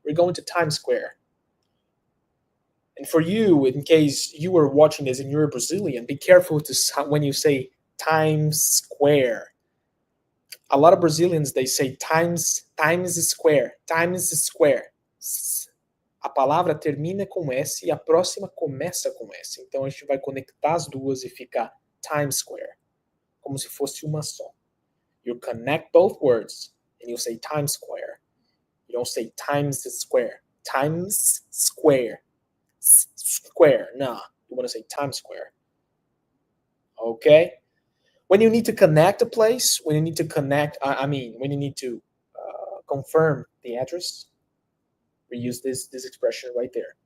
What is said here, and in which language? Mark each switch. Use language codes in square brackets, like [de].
[en] We're going to Times Square. And for you, in case you were watching this and you're a Brazilian, be careful to when you say Times Square. A lot of Brazilians they say Times Square, Times Square. [pt] A palavra termina com S e a próxima começa com S. Então a gente vai conectar as duas e ficar Times Square, como se fosse uma só. [en] You connect both words and you say Times Square. You don't say Times Square. Times Square. Square. Nah, you want to say Times Square. Okay? When you need to connect a place, when you need to connect, when you need to confirm the address, we use this expression right there.